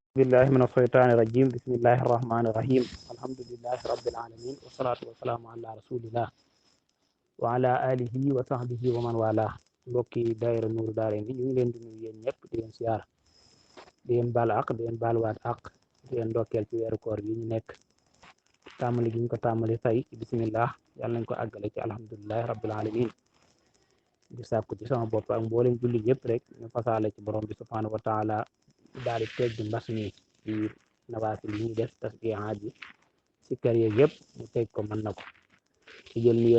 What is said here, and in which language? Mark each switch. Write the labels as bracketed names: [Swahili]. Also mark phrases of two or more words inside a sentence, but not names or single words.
[Arabic] بالله من الشيطان الرجيم بسم الله الرحمن الرحيم الحمد لله رب العالمين والصلاة والسلام على رسول الله وعلى آله وصحبه ومن والاه [Wolof] mbokki daayira Nuuru Daarayni ñu ngi leen di nuyu yéen ñëpp di leen siyaar di leen baal àq di leen baaluwaat àq di leen ndokkeel ci weeru koor yi ñu nekk tàmmali gi ñu ko tàmmali tey ci bismillah yàlla nañ ko àggale ci [Arabic] الحمد لله رب العالمين [Wolof] di sàkku ci sama bopp ak mboolem julli yëpp rek ñu fasaale ci borom bi [Arabic] سبحانه وتعالى [Wolof] daal di tegg mbas mi ci nawaafil yi ñuy def tasbihaat yi si kër yeeg yëpp mu teg ko mën na ko ci jël nuyoo